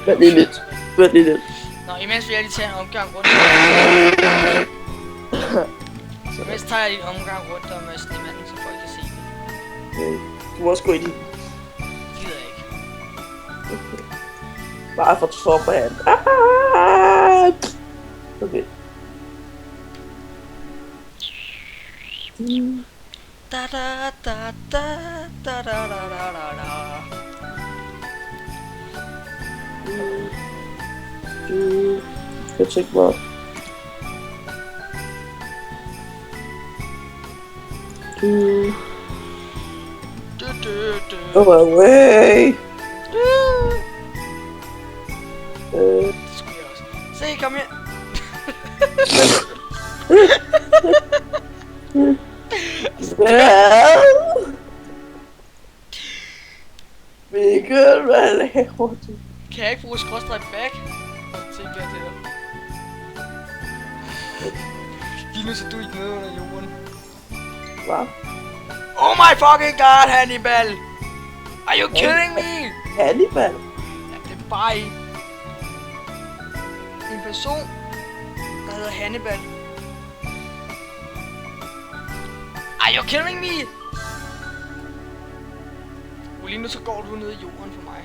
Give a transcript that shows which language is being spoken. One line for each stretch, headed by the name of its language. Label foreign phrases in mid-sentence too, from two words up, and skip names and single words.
Danish: Vent lige lidt. Vent lige lidt. Nå, imens vil jeg lige tage en omgang rundt. Så imens tager jeg lige en omgang rundt om snemanden, så folk kan se det. Okay. Du må også gå ind i den. Gider jeg ikke. Okay. Bare for toppen. Okay. Da da da da da da da da da. Jeg tænker mig.
English: Go away.
Danish: Det skulle jeg også. Se, kom her. Mikkel, hvad laver du? Kan jeg ikke bruge skråstreg back? Tænker jeg til dig. Lige nu så du ikke nede under jorden. Hvad?
English: Oh my fucking god, Hannibal! Are you kidding me? Hannibal?
Danish: Ja, det er bare en person, der hedder Hannibal.
English: Are you kidding me?
Danish: Lige nu så går du ned i jorden for mig.